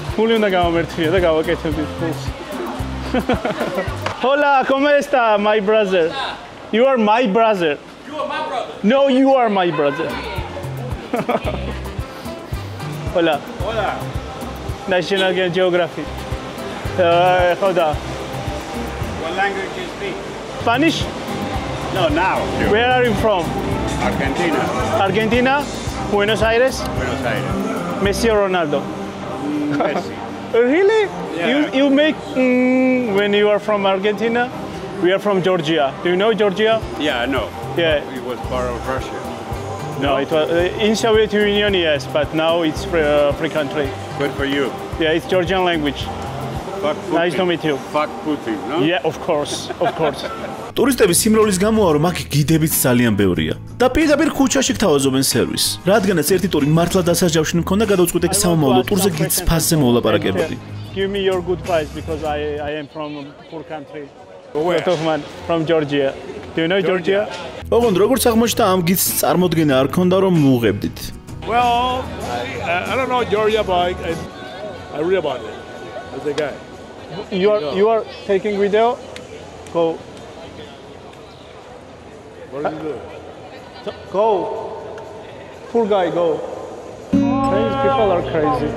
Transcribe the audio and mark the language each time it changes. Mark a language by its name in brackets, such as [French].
[Georgian] ფული უნდა გამომერთვია და გავაკეთებდით ფულს. [Spanish] Hola, ¿cómo está, [English] my brother? You are my brother. You are my brother. No, you are my brother. [Spanish] Hola. National Geographic. Hola. [English] What language do you speak? Spanish? No, now. Where are you from? Argentina. Argentina? Buenos Aires? Buenos Aires. Messi or Ronaldo? Messi. Really? Yeah. You make when you are from Argentina? We are from Georgia. Do you know Georgia? Yeah, I know. Yeah. It was part of Russia. No, it was in Soviet Union, yes, but now it's free country. Good for you. Yeah, it's Georgian language. Fuck Putin. Nice to meet you. Fuck Putin, no? Yeah, of course. [Georgian] ტურისტების სიმრავლის გამოა რომ აქ გიდებიც ძალიან ბევრია. და პირდაპირ ქუჩაში გთავაზობენ სერვისს. რადგანაც ერთი ტური მართლა დასაჯავშნი მქონდა, გადავწყვიტე სამომავლო ტურზე გიდს ფასზე მოვლაპარაკებოდი. [English] Give me your good price because I am from poor country. From Georgia. Do you know Georgia? [Georgian] ოღონდ როგორც აღმოჩნდა ამ გიდს წარმოდგენა არ ქონდა რომ მუღებდით. [English] Well, I don't know Georgia, but I read about it as a guy. You are taking video? Go. What is it? Go. Poor guy, go. Crazy people are crazy.